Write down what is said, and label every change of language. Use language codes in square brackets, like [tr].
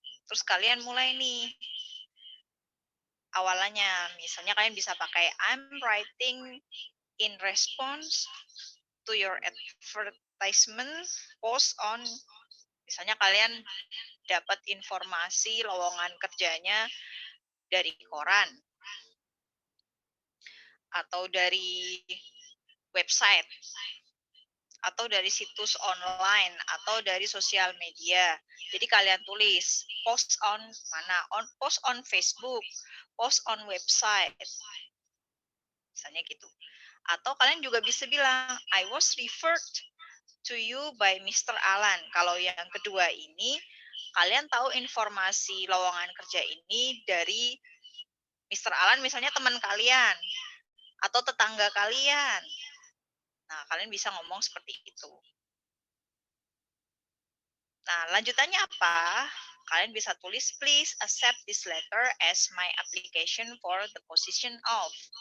[id] Terus kalian mulai nih awalannya, misalnya kalian bisa pakai [en] I'm writing in response to your advertisement post on, [id] misalnya kalian dapat informasi lowongan kerjanya dari koran atau dari website atau dari situs online atau dari sosial media. Jadi kalian tulis post on mana? [en] Post on Facebook, post on website. [id] Misalnya gitu. Atau kalian juga bisa bilang [en] I was referred to you by Mr. Alan. [id] Kalau yang kedua ini, kalian tahu informasi lowongan kerja ini dari Mr. Alan, misalnya teman kalian atau tetangga kalian. Nah, kalian bisa ngomong seperti itu. Nah, lanjutannya apa? Kalian bisa tulis, [en] please accept this letter as my application for the position of.